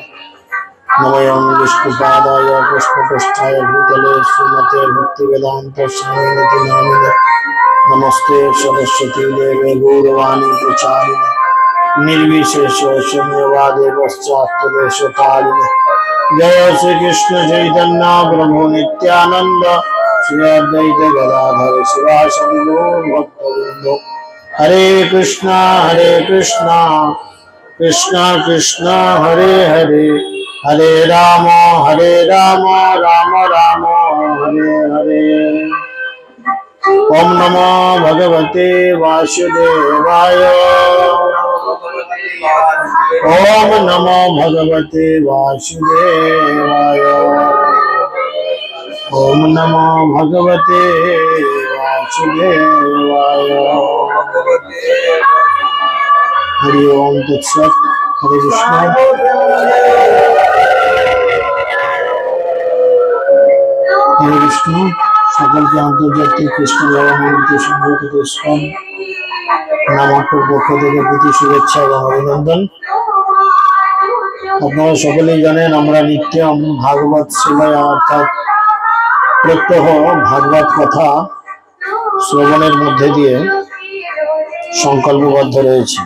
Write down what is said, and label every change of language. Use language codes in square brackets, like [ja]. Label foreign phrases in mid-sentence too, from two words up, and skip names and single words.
[sa] नमः विष्णुपादाय कृष्णपृष्ठाय भूतले श्रीमते भक्तिवेदान्त स्वामिनिति नामिने नमस्ते सरस्वती देवे गौरवाणी प्रचारिणे निर्विशेष शून्यवादे पश्चात्तदेशकारिणे जय श्री कृष्ण चैतन्य प्रभु नित्यानंद श्री अद्वैत गदाधर शिवासदि गौर भक्तवृंद हरे कृष्णा कृष्णा कृष्णा हरे हरे हरे राम राम राम हरे हरे। ओम नमो भगवते वासुदेवाय ओम नमो भगवते वासुदेवाय ओम नमो भगवते वासुदेवाय। हरि ओम तत्सत। हरे कृष्ण। हरे कृष्ण। [bn] সকল কে আন্তর্জাতিক কৃষ্ণ জগন্নাথ সংগঠিত ইস্কন নামক পক্ষ থেকে প্রীতি শুভেচ্ছা এবং অভিনন্দন। আপনারা সকলেই জানেন আমরা নিত্যম ভাগবত সেবায় অর্থাৎ প্রত্যহ ভাগবত কথা শ্রবণের মধ্যে দিয়ে সংকল্পবদ্ধ রয়েছে।